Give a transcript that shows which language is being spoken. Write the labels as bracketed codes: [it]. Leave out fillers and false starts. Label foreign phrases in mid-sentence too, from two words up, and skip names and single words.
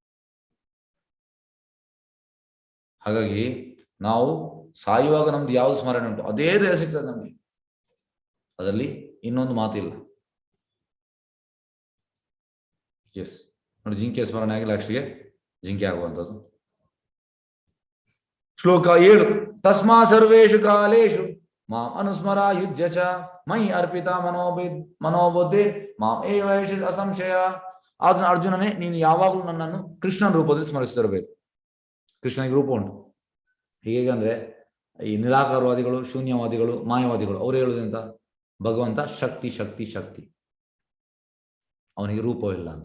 [kn] ಹಾಗಾಗಿ ನಾವು ಸಾಯುವಾಗ ನಮ್ದು ಯಾವ್ದು ಸ್ಮರಣೆ ಉಂಟು ಅದೇ ದೇಹ ಸಿಗ್ತದೆ ನಮಗೆ, ಅದರಲ್ಲಿ ಇನ್ನೊಂದು ಮಾತಿಲ್ಲ. ಎಸ್ ನೋಡಿ, ಜಿಂಕೆ ಸ್ಮರಣೆ ಆಗಿ ಲಾಸ್ಟ್ಗೆ ಜಿಂಕೆ ಆಗುವಂಥದ್ದು. ಶ್ಲೋಕ 7. [sa] ತಸ್ಮಾ ಸರ್ವೇಷು ಕಾಲೇಷು ಮಾಂ ಅನುಸ್ಮರ ಯುಜ್ಯ ಚ ಮೈ ಅರ್ಪಿತ ಮನೋಬುದ್ಧಿ ಮಾಂ ಏವೈಷ ಅಸಂಶಯ. [kn] ಆದ್ರೆ ಅರ್ಜುನನೇ, ನೀನು ಯಾವಾಗಲೂ ನನ್ನನ್ನು ಕೃಷ್ಣನ ರೂಪದಲ್ಲಿ ಸ್ಮರಿಸ್ತಿರಬೇಕು. ಕೃಷ್ಣನಿಗೆ ರೂಪ ಉಂಟು. ಹೇಗಂದ್ರೆ ಈ ನಿರಾಕಾರವಾದಿಗಳು, ಶೂನ್ಯವಾದಿಗಳು, ಮಾಯವಾದಿಗಳು ಅವ್ರು ಹೇಳುವುದಂತ, ಭಗವಂತ ಶಕ್ತಿ ಶಕ್ತಿ ಶಕ್ತಿ, ಅವನಿಗೆ ರೂಪವಿಲ್ಲ ಅಂತ.